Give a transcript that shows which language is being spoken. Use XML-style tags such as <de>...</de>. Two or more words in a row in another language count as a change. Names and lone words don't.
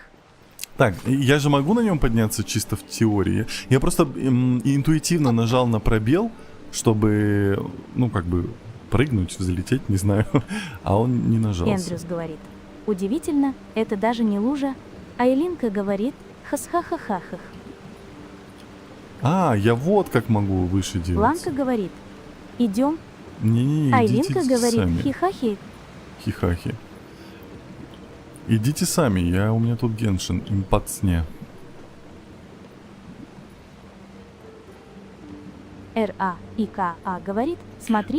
<ru>Так, я же могу на нем подняться чисто в теории. Я просто интуитивно нажал на пробел, чтобы, ну, как бы, прыгнуть, взлететь, не знаю. А он не нажался. Эндрюс говорит, удивительно, это даже не лужа. А Элинка говорит, хас-ха-ха-ха-хах. А, я вот как могу выше делать. Ланка говорит, идем. Не-не-не, А идите Элинка говорит, сами. хихахи. Хихахи. Идите сами, у меня тут Геншин, импакт сне. РАИКА говорит, смотри,</ru>